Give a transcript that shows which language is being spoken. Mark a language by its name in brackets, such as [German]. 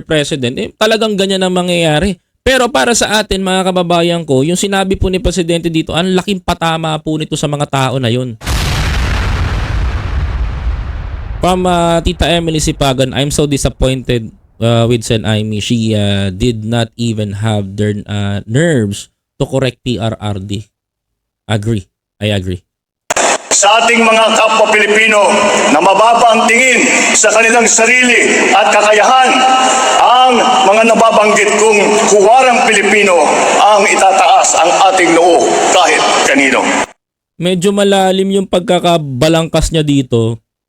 [Filipino] President, talagang ganyan ang mangyayari. Pero para sa atin, mga kababayan ko, yung sinabi po ni Presidente dito, ang laking patama po nito sa mga tao na yun. [English] From Tita Emily Sipagan, I'm so disappointed with Sen Aimee. She did not even have their nerves to correct PRRD. Agree. I agree. [Filipino] Sa ating mga kapwa Pilipino na mababa ang tingin sa kanilang sarili at kakayahan, ang mga nababanggit kong huwarang Pilipino ang itataas ang ating noo kahit kanino. Medyo malalim yung pagkakabalangkas niya dito.